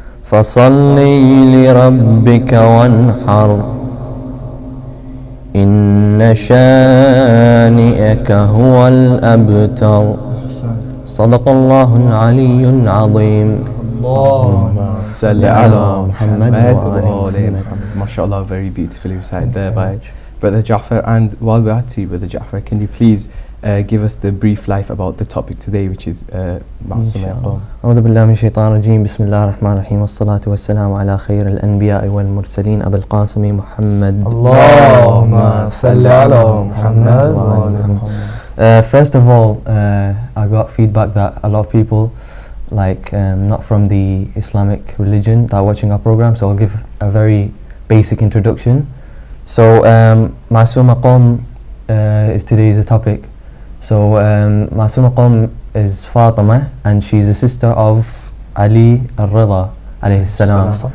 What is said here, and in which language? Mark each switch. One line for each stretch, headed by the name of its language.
Arabic: فصل لربك وانحر إن شانئك هو الأبتر صدق الله العلي العظيم. اللهم صل على محمد وآل محمد.
English: MashaAllah, very beautifully recited there by Brother Ja'far. And while we're at you, Brother Ja'far, can you please give us the brief life about the topic today, which is Ma'asuma Qum.
Arabic: أعوذ بالله من الشيطان الرجيم بسم الله الرحمن الرحيم والصلاة والسلام على خير الأنبياء والمرسلين أبي القاسم محمد. اللهم صل على محمد وآل محمد.
English: First of all, I got feedback that a lot of people, not from the Islamic religion, that are watching our program, so I'll give a very basic introduction. So, Ma'asuma Qum is today's topic. So, Ma'asuma Qum is Fatima, and she's a sister of Ali al-Rida alayhi salam.